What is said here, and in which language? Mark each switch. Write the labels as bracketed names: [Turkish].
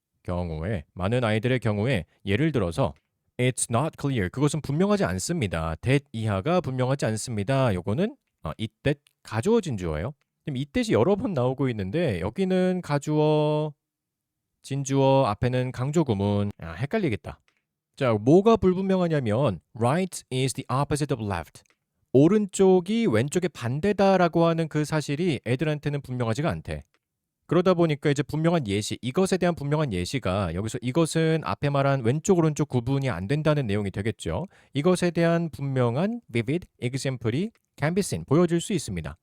[Korean] 경우에 많은 아이들의 경우에 예를 들어서 [English] It's not clear. [Korean] 그것은 분명하지 않습니다. that 이하가 분명하지 않습니다. 요거는 it that 가주어진 주어예요. 지금 이 뜻이 여러 번 나오고 있는데 여기는 가주어, 진주어, 앞에는 강조 구문. 헷갈리겠다. 자, 뭐가 불분명하냐면 [English] right is the opposite of left. [Korean] 오른쪽이 왼쪽의 반대다라고 하는 그 사실이 애들한테는 분명하지가 않대. 그러다 보니까 이제 분명한 예시, 이것에 대한 분명한 예시가 여기서 이것은 앞에 말한 왼쪽 오른쪽 구분이 안 된다는 내용이 되겠죠. 이것에 대한 분명한 [English] vivid example [Korean] 이 [English] can be seen, [Korean] 보여질 수 있습니다.